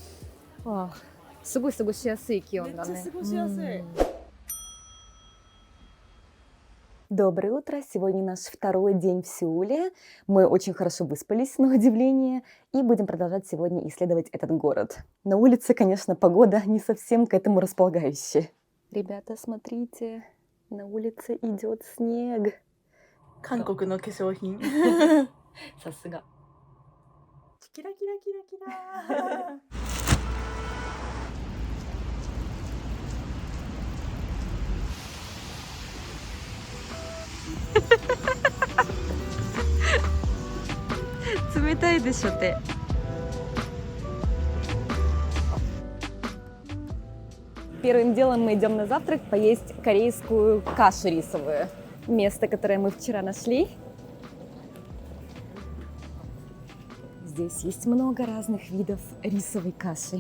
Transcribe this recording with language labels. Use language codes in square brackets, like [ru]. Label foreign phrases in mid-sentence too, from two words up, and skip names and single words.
[ru] Доброе утро! Сегодня наш второй день в Сеуле. Мы очень хорошо выспались, на удивление, и будем продолжать сегодня исследовать этот город. На улице, конечно, погода не совсем к этому располагающая. Ребята, смотрите, на улице идет снег. [ja] 韓国の化粧品さすが。キラキラキラキラ冷たいでしょって。 [ru] Первым делом мы идем на завтрак поесть корейскую кашу рисовую. Место, которое мы вчера нашли. Здесь есть много разных видов рисовой каши.